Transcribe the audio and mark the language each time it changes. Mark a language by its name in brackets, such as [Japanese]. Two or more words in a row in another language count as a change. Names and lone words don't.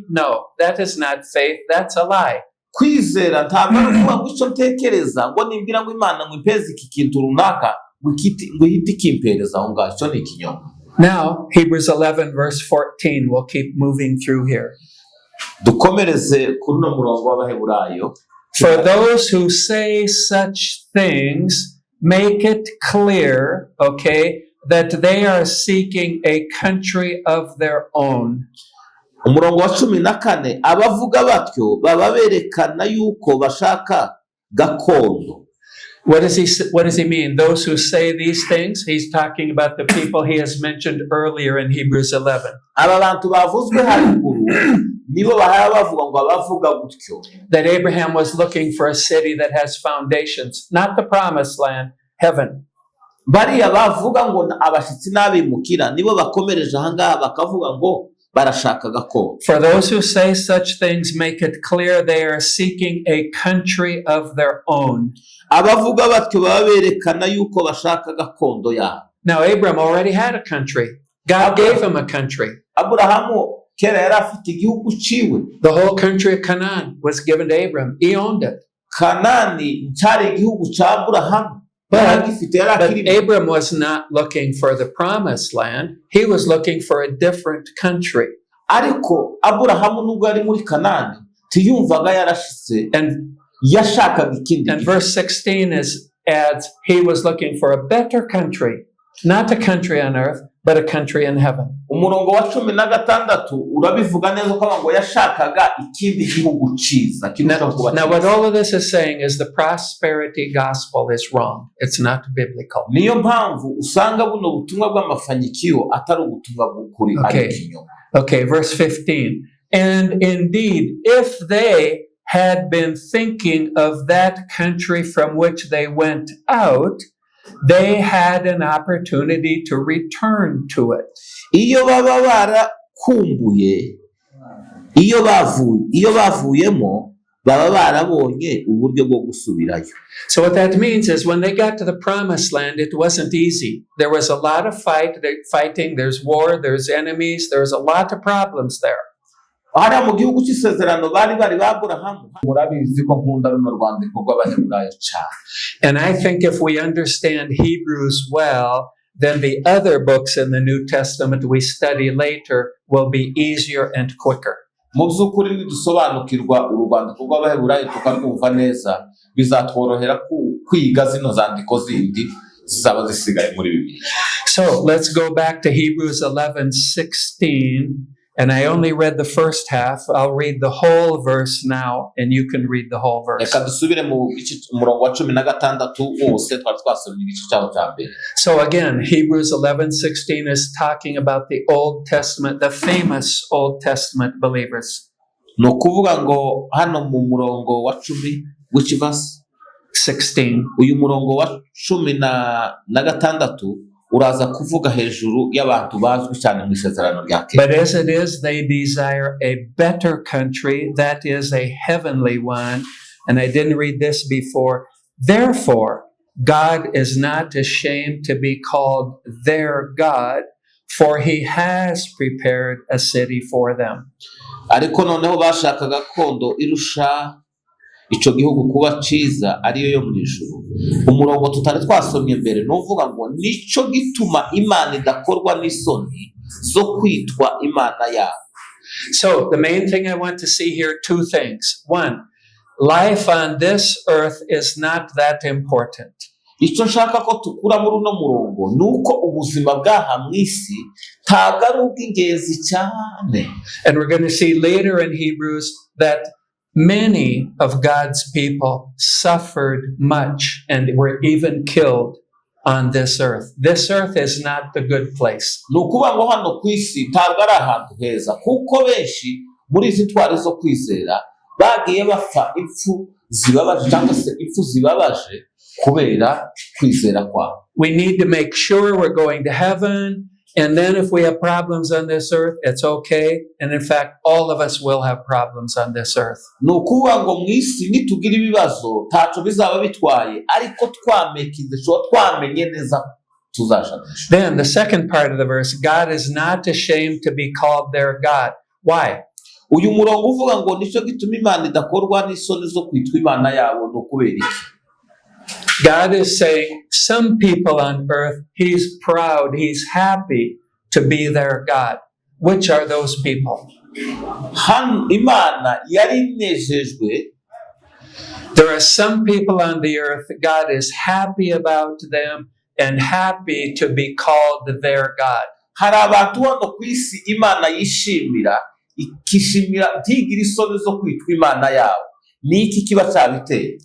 [English] No, that is not faith. That's a lie. [Kinyarwanda] Kwizera ntabwo ari ukuvuga ngo icyo ntekereza ngo nimbwira ngo Imana ngo impeze iki kintu runaka ngo ihite ikimpereza aho ngaho, icyo ni ikinyoma. [English] Now, Hebrews 11, verse 14. We'll keep moving through here. [Kinyarwanda] dukomereze kuri uno murongo w'Abaheburayo. [English] For those who say such things make it clear, okay, that they are seeking a country of their own. [Kinyarwanda] Umurongo wa 14, abavuga batyo baba berekana yuko bashaka gakondo. [English] What does he mean? Those who say these things? He's talking about the people he has mentioned earlier in Hebrews 11. [Kinyarwanda] Aba bantu bavuzwe haruguru nibo bahaya bavuga ngo abavuga gutyo. [English] That Abraham was looking for a city that has foundations, not the promised land, heaven. [Kinyarwanda] Bariya bavuga ngo abashitsi n'abimukira nibo bakomereje ahangaha bakavuga ngo barashaka gakondo. [English] For those who say such things make it clear they are seeking a country of their own. [Kinyarwanda] Abavuga batyo baba berekana yuko bashaka gakondo yabo. [English] Now Abraham already had a country. God gave him a country. [Kinyarwanda] Aburahamu kera yari afite igihugu ciwe. [English] The whole country of Canaan was given to Abraham. He owned it. [Kinyarwanda] Kanani cyari igihugu ca Aburahamu. [English] But Abraham was not looking for the promised land. He was looking for a different country. [Kinyarwanda] Ariko Aburahamu nubwo ari muri Kanani tiyumvaga yarashitse And yashakaga ikindi. [English] And verse 16 adds, he was looking for a better country, not a country on earth, but a country in heaven. [Kinyarwanda] Umurongo wa 16 urabivuga neza ko ngo yashakaga ikindi gihugu ciza. [English] Now what all of this is saying is the prosperity gospel is wrong. It's not biblical. [Kinyarwanda] Niyo mpamvu usanga buno butumwa bw'amafanyikiro atari ubutumwa bw'ukuri ari kinyo. [English] Okay, verse 15. And indeed, if they had been thinking of that country from which they went out, they had an opportunity to return to it. [Kinyarwanda] Iyo baba barakumbuye, iyo bavuyemo baba barabonye uburyo bwo gusubirayo. [English] So what that means is when they got to the promised land, it wasn't easy. There was a lot of fighting, there's war, there's enemies, there's a lot of problems there. [Kinyarwanda] Hariya mu gihugu cy'isezerano bari Aburahamu. Murabizi ko nkunda runo rwandiko rw'Abaheburayo cyane. [English] And I think if we understand Hebrews well, then the other books in the New Testament we study later will be easier and quicker. [Kinyarwanda] Mu by'ukuri nidusobanukirwa urwandiko rw'Abaheburayo tukarwumva neza bizatworohera kwiga zino zandiko zindi zizaba zisigaye muri Bibiliya. [English] So let's go back to Hebrews 11:16. And I only read the first half. I'll read the whole verse now, and you can read the whole verse. So again, Hebrews 11:16 is talking about the Old Testament, the famous Old Testament believers. [Kinyarwanda] No kuvuga ngo hano mu murongo wa 10 [English] which verse [Kinyarwanda] 16. Uyu murongo wa 16 uraza kuvuga hejuru y'abantu bazwi cyane mu isezerano rya kera. [English] But as it is, they desire a better country, that is a heavenly one. And I didn't read this before. Therefore, God is not ashamed to be called their God, for he has prepared a city for them. [Kinyarwanda] Ariko noneho bashaka gakondo irusha ico gihugu kuba ciza ariyo yo mu ijuru. Umurongo tutari twasomye mbere nuvuga ngo nico gituma Imana idakorwa n'isoni zo kwitwa Imana yabo. [English] So the main thing I want to see here, two things. One, life on this earth is not that important. [Kinyarwanda] Ico nshaka ko tukura muri uno murongo nuko ubuzima bw'aha mw'isi ntabwo ari ubw'ingenzi cyane. [English] And we're going to see later in Hebrews that many of God's people suffered much and were even killed on this earth. This earth is not the good place. [Kinyarwanda] Nukuba ngo hano kw'isi ntabwo ari ahantu heza kuko benshi muri izi ntwari zo kwizera bagiye bapfa impfu zibabaje cyangwa se impfu zibabaje kubera kwizera kwabo. [English] We need to make sure we're going to heaven. And then if we have problems on this earth, it's okay. And in fact, all of us will have problems on this earth. [Kinyarwanda] Nukuba ngo mwisi nitugira ibibazo taco bizaba bitwaye ariko twamekize cyo twamenye neza tuzashakisha. [English] Then the second part of the verse, God is not ashamed to be called their God. Why? [Kinyarwanda] Uyu murongo uvuga ngo nico gituma Imana idakorwa n'isoni zo kwitwa Imana yabo no kubera iki? [English] God is saying some people on earth, he's proud, he's happy to be their God. Which are those people? [Kinyarwanda] Imana yari inejejwe. [English] There are some people on the earth, God is happy about them and happy to be called their God. [Kinyarwanda] Hari abantu hano ku isi Imana yishimira, ikishimira ntigira isoni zo kwitwa Imana yabo. Ni iki kiba cyabiteye?